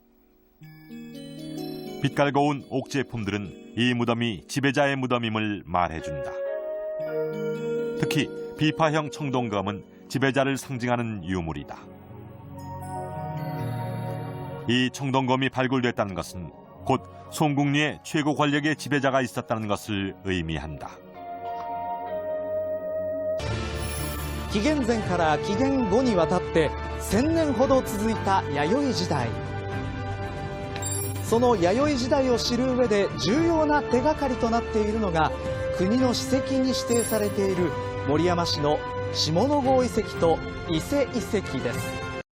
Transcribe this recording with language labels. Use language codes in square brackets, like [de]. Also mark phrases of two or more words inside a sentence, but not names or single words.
[ko] 빛깔고운 옥 제품들은 이 무덤이 지배자의 무덤임을 말해준다. 특히 비파형 청동검은 지배자를 상징하는 유물이다. 이 청동검이 발굴됐다는 것은 곧 송국리의 최고 권력의 지배자가 있었다는 것을 의미한다. [ja] 紀元前から紀元後にわたって1000年ほど続いた弥生時代。その弥生時代を知る上で重要な手がかりとなっているのが国の史跡に指定されている守山市の下野郷遺跡と伊勢遺跡です。